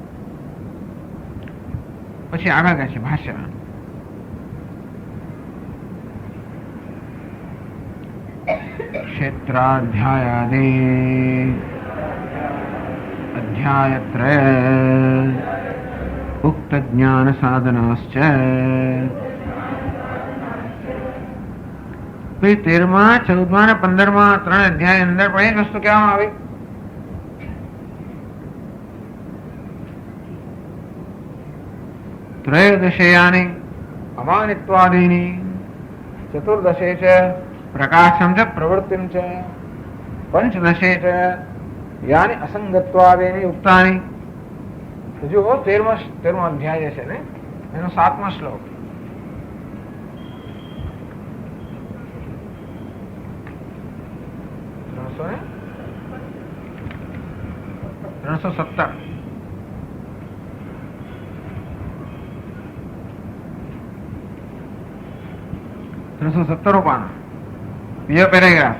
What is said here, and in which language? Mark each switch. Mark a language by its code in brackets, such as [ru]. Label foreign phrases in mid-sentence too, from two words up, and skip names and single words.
[gu] પછી આગળ કહે છે ભાષ્યમાં [sa] ક્ષેત્રાધ્યાયાદિ અધ્યાયત્રય ઉક્ત જ્ઞાન સાધનાશ્ચ. [gu] 13મા 14મા અને 15મા 3 અધ્યાય અંદર પણ એ વસ્તુ કહેવામાં આવી. [sa] त्रयोदशेयानि अमानित्वादीनि चतुर्दशे च प्रकाशं च प्रवृत्तिं च पंचदशे च यानी असंगत्वादेनि उक्तानि। [gu] जो 13મો અધ્યાય જે છે ને એનો 7મો શ્લોક, ત્રણસો 317 पान, બીજો પેરેગ્રાફ।